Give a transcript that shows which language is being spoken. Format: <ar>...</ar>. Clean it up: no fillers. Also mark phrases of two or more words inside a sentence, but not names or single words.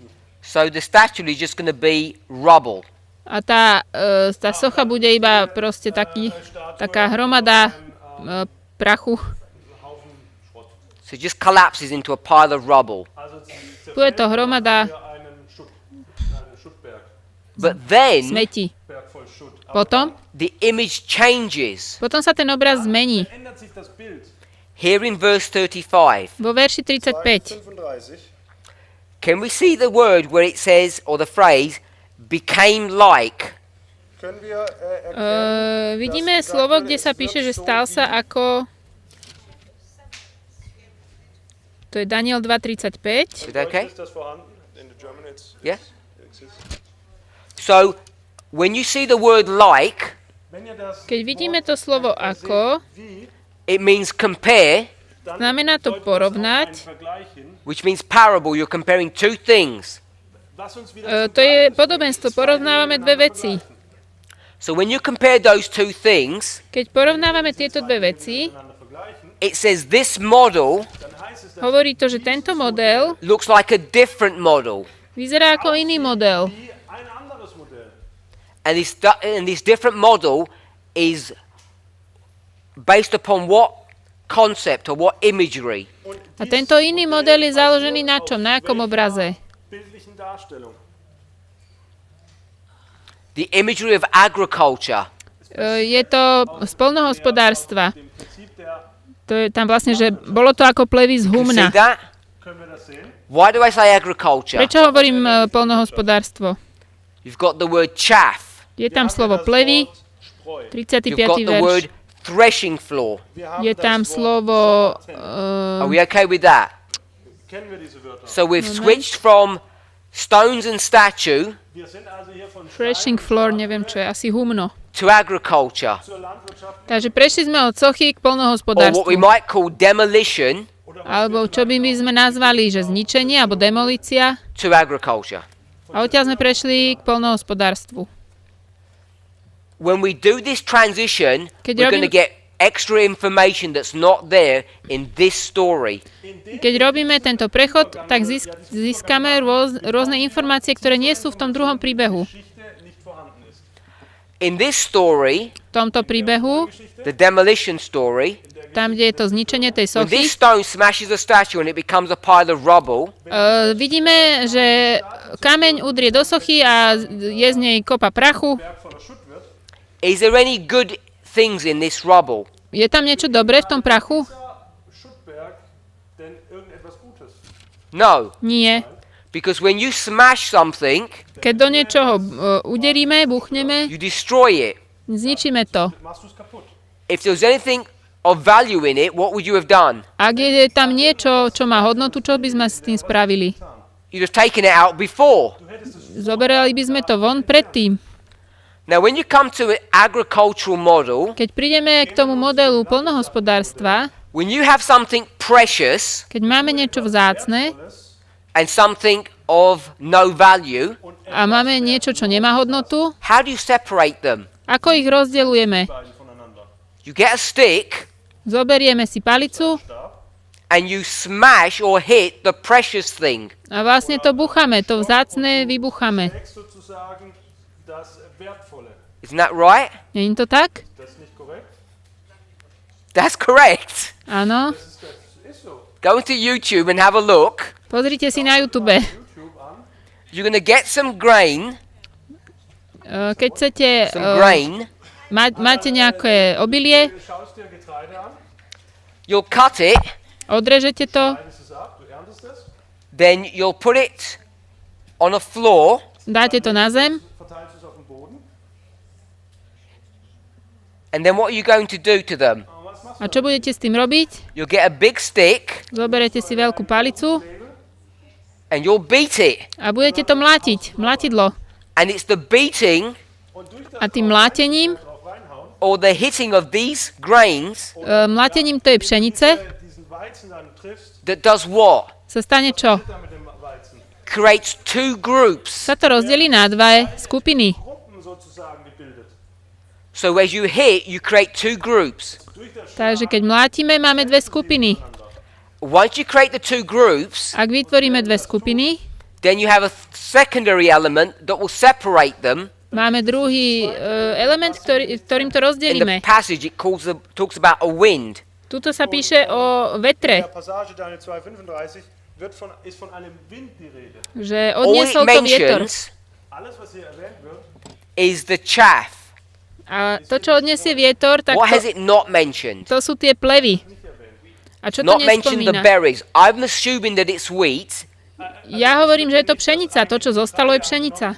<en>So the statue is just going to be rubble.</en> <sk>A tá socha bude iba proste taká hromada prachu.</sk> <de>Haufen Schrott.</de> <en>So it just collapses into a pile of rubble.</en> <de>Also sie</de> <sk>Bude to hromada</sk> <de>einen Schuttberg.</de> <en>But then</en> <sk>smeti.</sk> <de>Berg voll Schutt.</de> <sk>Potom</sk> <en>the image changes.</en> <sk>sa ten obraz zmení.</sk> <de>Ändert sich das Bild.</de> <en>Here in verse 35,</en> <sk>Vo verši 35 35.</sk> <en>can we see the word where it says, or the phrase, became like?</en> <de>Können wir erkennen,</de> <sk>vidíme slovo, kde sa píše, že stal sa ako... To je Daniel 2.35.</sk> <en>Is that okay?</en> <de>Ist das vorhanden?</de> <en>In the German it's Yeah? it exists. So, when you see the word like,</en> <de>Wenn ihr das</de> <sk>Keď vidíme to slovo ako,</sk> <de>wie,</de> <en>it means compare,</en> <sk>Znamená to porovnať.</sk> <en>which means parable. You're comparing two things.</en> <sk>To je podobenstvo. Porovnávame dve veci.</sk> <en>So when you compare those two things,</en> <sk>Keď porovnávame tieto dve veci,</sk> <en>it says this model</en> <sk>hovorí to, že tento model</sk> <en>looks like a different model.</en> <sk>vyzerá ako iný model.</sk> <en>And this different model is based upon what concept or what imagery?</en> <sk>A tento iný model je založený na čom? Na akom obraze?</sk> <en>The imagery of agriculture.</en> <sk>Je to z poľnohospodárstva. To je tam vlastne, že bolo to ako plevy z</sk> <en>You see</en> <sk>humna.</sk> <en>that? Why do I say agriculture?</en> <sk>Prečo hovorím poľnohospodárstvo?</sk> <en>You've got the word chaff.</en> <sk>Je tam slovo plevy,</sk> <en>You've 35. got the</en> <sk>verš.</sk> <en>word threshing floor.</en> <sk>Je tam slovo</sk> <en>Are we okay with that? So we've switched from stones and statue threshing floor,</en> <sk>neviem čo je, asi humno.</sk> <en>to agriculture,</en> <sk>Takže prešli sme od sochy k</sk> <en>or what we</en> <sk>poľnohospodárstvu.</sk> <en>might call demolition</en> <sk>Alebo čo by my sme nazvali, že zničenie alebo demolícia.</sk> <en>to agriculture.</en> <sk>A odtiaľ sme prešli k poľnohospodárstvu.</sk> <en>When we do this transition,</en> <sk>Keď</sk> <en>we're going to</en> <sk>robím-</sk> <en>get extra information that's not there in this story.</en> <sk>Keď robíme tento prechod, tak získame rôzne informácie, ktoré nie sú v tom druhom príbehu.</sk> <en>In this story,</en> <sk>V tomto príbehu,</sk> <en>the demolition story,</en> <sk>tam, kde je to zničenie tej</sk> <en>when</en> <sk>sochy,</sk> <en>this stone smashes a statue and it becomes a pile of rubble,</en> <sk>vidíme, že kameň udrie do sochy a je z nej kopa prachu.</sk> <en>is there any good things in this rubble?</en> <sk>Je tam niečo dobré v tom prachu?</sk> <en>No,</en> <sk>Nie.</sk> <en>because when you smash something,</en> <sk>Keď do niečoho uderíme, buchneme,</sk> <en>you destroy it.</en> <sk>zničíme to.</sk> <en>If there was anything of value in it, what would you have done?</en> <sk>Ak je tam niečo, čo má hodnotu, čo by sme s tým spravili?</sk> <en>You'd have taken it out before.</en> <sk>Zoberali by sme to von predtým.</sk> <en>Now, when you come to an agricultural model,</en> <sk>Keď prídeme k tomu modelu poľnohospodárstva,</sk> <en>when you have something precious</en> <sk>keď máme niečo vzácne</sk> <en>and something of no value,</en> <sk>a máme niečo, čo nemá hodnotu,</sk> <en>how do you separate them?</en> <sk>ako ich rozdeľujeme?</sk> <en>You get a stick</en> <sk>Zoberieme si palicu</sk> <en>and you smash or hit the precious thing.</en> <sk>a vlastne to buchame, to vzácne vybuchame.</sk> <en>Isn't that right?</en> <sk>Nie je to tak?</sk> <en>That's correct.</en> <sk>Áno.</sk> <en>Go into YouTube and have a look.</en> <sk>Pozrite si na YouTube.</sk> <en>You're going to get some grain,</en> <sk>Keď chcete,</sk> <en>some grain.</en> <sk>máte nejaké obilie,</sk> <en>You'll cut it,</en> <sk>odrežete to,</sk> <en>then you'll put it on a floor,</en> <sk>dáte to na zem</sk> <en>and then what are you going to do to them?</en> <sk>a čo budete s tým robiť?</sk> <en>You'll get a big stick</en> <sk>Zoberete si veľkú palicu</sk> <en>and you'll beat it.</en> <sk>a budete to mlátiť, mlátidlo.</sk> <en>And it's the beating</en> <sk>A tým mlátením,</sk> <en>or the hitting of these grains</en> <sk>mlátením tej pšenice</sk> <en>that does what?</en> <sk>sa stane čo?</sk> <en>Creates two groups.</en> <sk>Sa to rozdelí na dve skupiny.</sk> <en>So as you hit, you create two groups.</en> <sk>Takže keď mlátime, máme dve skupiny.</sk> <en>Once you create the two groups,</en> <sk>Ak vytvoríme dve skupiny,</sk> <en>then you have a secondary element that will separate them.</en> <sk>máme druhý element, ktorým to</sk> <en>In the</en> <sk>rozdelíme.</sk> <en>passage, it talks about a wind.</en> <sk>Tuto sa píše o vetre,</sk> <de>Der Passage Daniel 2,35 ist von einem Wind die Rede.</de> <sk>že</sk> <en>All it</en> <sk>odniesol to vietor.</sk> <en>mentions</en> <de>Alles, was hier erwähnt wird,</de> <en>is the chaff.</en> <sk>A to, čo odniesie vietor, tak</sk> <en>What has</en> <sk>to,</sk> <en>it not mentioned?</en> <sk>to sú tie plevy. A čo to</sk> <en>Not mentioned the</en> <sk>nespomína?</sk> <en>berries. I'm assuming that it's wheat.</en> <sk>Ja hovorím, že je to pšenica. To, čo zostalo, je pšenica.</sk>